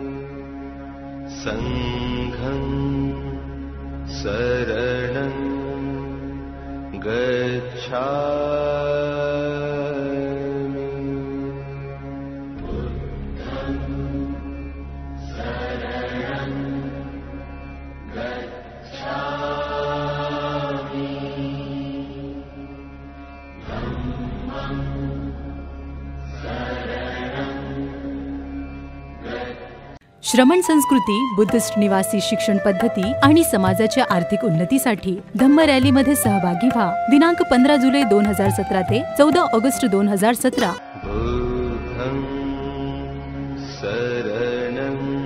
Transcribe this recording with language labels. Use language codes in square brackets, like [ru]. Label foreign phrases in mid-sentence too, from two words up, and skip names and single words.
[pi] संघं शरणं गच्छामि बुद्धं शरणं गच्छामि धम्मं शरणं [mr] श्रमण संस्कृती, बुद्धिस्ट निवासी शिक्षण पद्धती आणि समाजाच्या आर्थिक उन्नतीसाठी धम्म रॅलीमध्ये सहभागी व्हा। दिनांक 15 जुलै 2017 ते 14 ऑगस्ट 2017। [pi] बुद्धं शरणं